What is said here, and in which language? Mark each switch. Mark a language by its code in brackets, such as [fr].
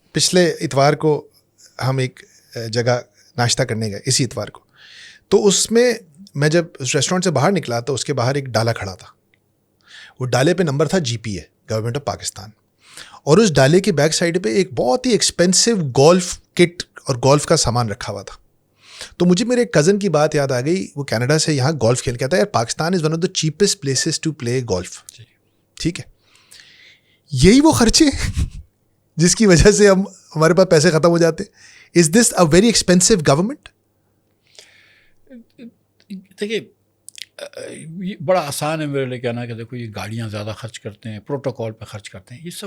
[ur] پچھلے اتوار کو ہم ایک جگہ ناشتہ کرنے گئے, اسی اتوار کو, تو اس میں جب اس ریسٹورینٹ سے باہر نکلا تو اس کے باہر ایک ڈالا کھڑا تھا. وہ ڈالے پہ نمبر تھا GPA, گورنمنٹ آف پاکستان, اور اس ڈالے کے بیک سائڈ پہ ایک بہت ہی ایکسپینسو گولف کٹ اور گولف کا سامان رکھا ہوا تھا. تو مجھے میرے کزن کی بات یاد آ گئی, وہ کینیڈا سے یہاں گولف کھیل کے آتا ہے. [en] یار Pakistan is one of the cheapest places to play golf. [ur] ٹھیک ہے, یہی وہ خرچے جس کی وجہ سے ہمارے پاس پیسے ختم ہو جاتے. [en] Is this a very expensive government? [ur] دیکھیے یہ بڑا آسان ہے میرے لیے کہنا کہ دیکھو یہ گاڑیاں زیادہ خرچ کرتے ہیں, پروٹوکول پہ خرچ کرتے ہیں, یہ سب